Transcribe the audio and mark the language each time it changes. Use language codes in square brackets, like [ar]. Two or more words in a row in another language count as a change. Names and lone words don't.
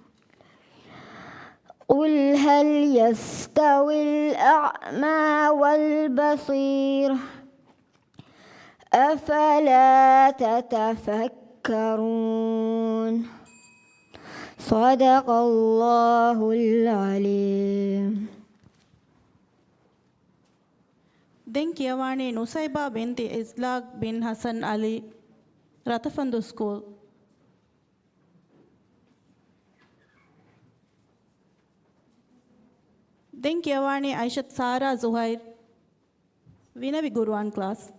[ar] قل هل يستوي الأعمى والبصير أفلا تتفكرون. صدق الله العليم. [si] දැන් කියවානේ නුසයිබා බින්ති ඉස්ලාක් බින් හසන් අලි රතෆන්දු ස්කූල්. දැන් කියවානේ අයිෂත් සාරා සුහයිර් විනවි ගුරුවන් ක්ලාස්.